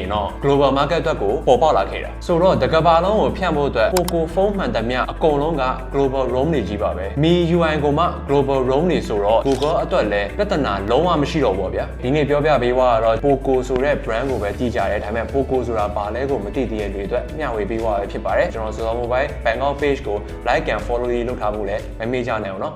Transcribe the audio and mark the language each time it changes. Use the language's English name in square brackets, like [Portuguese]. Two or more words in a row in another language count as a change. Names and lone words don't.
[Burmese] ရင်တော့ [English] global market [Burmese] အတွက်ကိုပေါ်ပေါက်လာခဲ့တာဆိုတော့တကဘာလုံးကိုဖြန့်ဖို့အတွက် Poco ဖုန်းမှန်သမျှအကုန်လုံးက [English] global roam [Burmese] တွေကြီးပါပဲ Mi UI ကိုမှ [English] global roam [Burmese] တွေဆိုတော့ Google အတွက်လည်းပြဿနာလုံးဝမရှိတော့ဘူးဗျာဒီနေ့ပြောပြပေးသွားတော့ Poco ဆိုတဲ့ brand ကိုပဲတည်ကြတယ်ဒါပေမဲ့ Poco ဆိုတာဘာလဲကိုမသိသေးတဲ့တွေအတွက်မျှဝေပေးသွားရဖြစ်ပါတယ်ကျွန်တော်စောစော [English] mobile Bangkok page [Burmese] ကို [English] like and follow [Burmese] လုပ်ထားဖို့လည်းမမေ့ကြနဲ့အောင်နော်